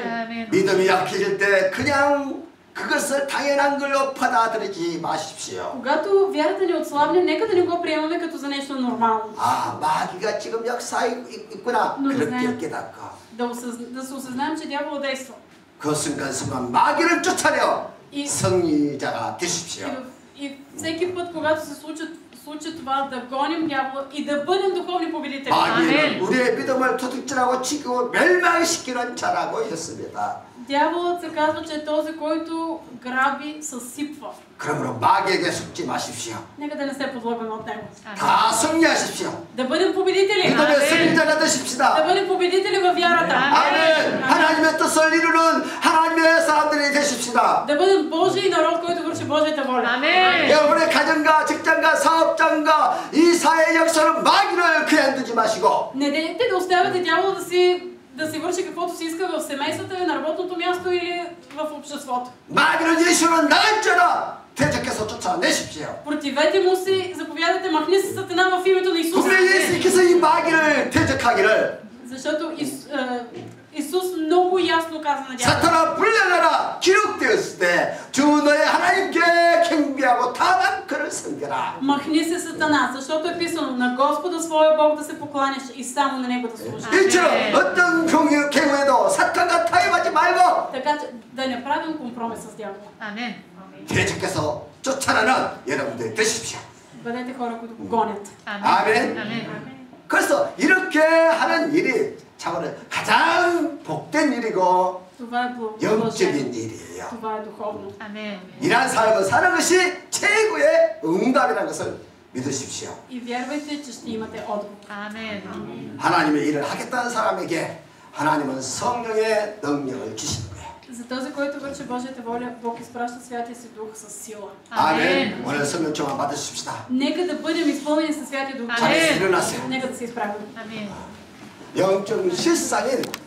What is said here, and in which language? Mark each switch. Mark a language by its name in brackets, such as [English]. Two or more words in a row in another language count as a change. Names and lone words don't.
[Korean] 아멘. 믿음이 약해질 때 그냥 그것을 당연한 걸로 받아들이지 마십시오. [Bulgarian] Когато вярата ни отслабне, нека да не го приемаме като за нещо нормално. [Korean] 아, 마귀가 지금 역사에 있구나. 네. 그렇게 깨닫고 [Bulgarian] Да се осъзнаем, че дявол действа. [Korean] 그 순간순간 마귀를 쫓아내어 [Bulgarian] И, [Korean] 승리자가 되십시오. [Bulgarian] и всеки път, когато се случи това, да гоним дявола и да бъдем духовни победители. [Korean] 마귀는 우리의 믿음을 도둑질하고 치고 멸망시키는 자라고 했습니다. [Bulgarian] Дяволът се казва, че е този, който граби, съсипва. [Korean] 그러므로 마귀에게 속지 마십시오. [Bulgarian] Нека да не се подлъгваме от него. [Korean] 다 승리하십시오. [Bulgarian] Да бъдем победители. [Korean] 믿음의 승리자가 [Bulgarian] Да [Korean] 되십시다. [Bulgarian] бъдем победители във вярата. [Korean] 아멘. 하나님의 뜻을 이루는 하나님의 사람들이 되십시다. [Bulgarian] Да бъдем Божий народ, който върши Божията воля. [Korean] 아멘. 여러분의 가정과 직장과 사업장과 이 사회 역사는 마귀를 그만두지 마시고 [Bulgarian] Не дейте да оставяте дявола да си върши каквото си иска в семейството, на работното място или в обществото. [Korean] 마귀는 예수는 나은자라 대적해서 쫓아내십시오. [Bulgarian] Противете му си, заповядайте, махни се Сатана в името на Исус. [Korean] 분명히 예수님께서 이 마귀를 대적하기를 [Bulgarian] Защото Исус много ясно каза на дявола. [Korean] 사탄아 물러나라 기록되었을 때 주 너의 하나님께 경배하고 다만 그를 섬겨라. [Bulgarian] Махни се Сатана, защото е писано на Господа своя Бог да се покланяш и само на Него да служиш. [Korean] 일처럼 어떤 경우에도 사탄과 타협하지 말고 [Bulgarian] Така че да не правим компромис с дявола. [Korean] 아멘. 대적해서 쫓아내는 여러분들 되십시오. [Bulgarian] Бъдете хора, които го гонят. [Korean] 아멘. 아멘. 그래서 이렇게 하는 일이 참으로 가장 복된 일이고 [Bulgarian] Това е [Korean] 영적인 [Bulgarian] благословение. [Korean] 일이에요. [Bulgarian] Това е духовно. [Korean] 아멘. 이러한 삶을 사는 것이 최고의 응답이라는 것을 믿으십시오. [Bulgarian] И вярвайте, че ще имате отговор. [Korean] 아멘. 하나님의 일을 하겠다는 사람에게 하나님은 성령의 능력을 주시는 거예요. [Bulgarian] За този, който върши Божията воля, Бог изпраща Святия си Дух със сила. [Korean] 아멘. 오늘 성령 충만 받으십시다. [Bulgarian] Нека да бъдем изпълнени със Святия Дух. [Korean] 자리에서 일어나세요. [Bulgarian] Нека да се изправим. [Korean] 아멘. 영적 실상인